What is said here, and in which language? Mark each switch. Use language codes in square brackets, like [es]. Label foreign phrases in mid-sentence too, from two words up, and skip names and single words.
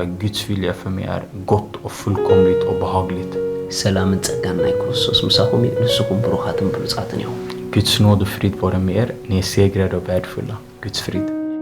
[sv] Guds vilja för mig är gott och fullkomligt och behagligt. [ti] ሰላምን ጸጋን ናይ ክርስቶስ ምሳኹም እዩ ንስኹም ብሩኻትን ብሉጻትን ኢኹም [sv] Guds nåd och frid vare med er. Ni är segrade och värdefulla. Guds frid.